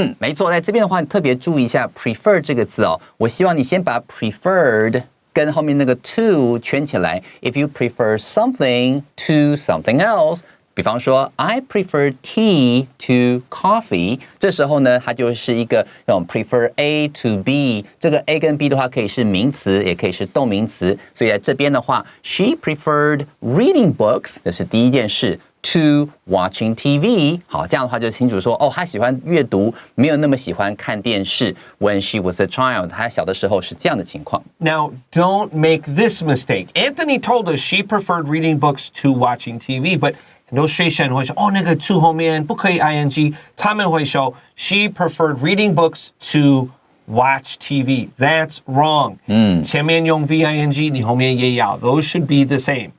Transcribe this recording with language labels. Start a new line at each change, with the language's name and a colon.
Chinese: 没错，在这边的话，你特别注意一下 prefer 这个字哦。我希望你先把 preferred 跟后面那个 to 圈起来。
English: If you prefer something to something else，
Chinese: 比方说
English: I prefer tea to coffee，
Chinese: 这时候呢，它就是一个那种
English: prefer A to B。
Chinese: 这个 A 跟 B 的话，可以是名词，也可以是动名词。所以在这边的话 ，
English: She preferred reading books，
Chinese: 这是第一件事。
English: To watching TV，
Chinese: 好，这样的话就清楚说，她喜欢阅读，没有那么喜欢看电视。
English: When she was a child，
Chinese: 她小的时候是这样的情况。
English: Now, don't make this mistake. Anthony told us she preferred reading books to watching TV, but illustration
Chinese: 会说那个
English: to
Chinese: 后面不可以
English: ing，
Chinese: 他们会说
English: she preferred reading books to watch TV. That's wrong.
Chinese: 前面用 VING， 你后面也要
English: Those should be the same.